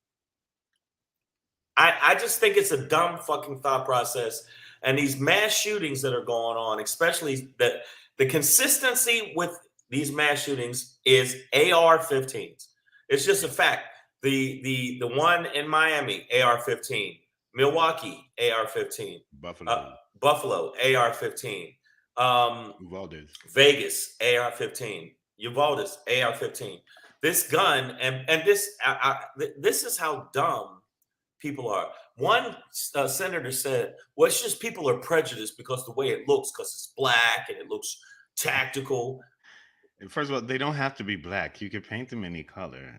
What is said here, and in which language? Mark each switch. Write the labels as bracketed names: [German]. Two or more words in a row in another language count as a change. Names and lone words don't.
[English] I just think it's a dumb fucking thought process. And these mass shootings that are going on, especially the consistency with these mass shootings is AR-15s. It's just a fact. The one in Miami, AR-15. Milwaukee, AR-15. Buffalo, AR-15. Vegas, AR-15. Uvalde, AR-15. This gun, and this is how dumb people are. One senator said, well, it's just people are prejudiced because the way it looks, because it's black and it looks tactical. First of all, they don't have to be black. You can paint them any color.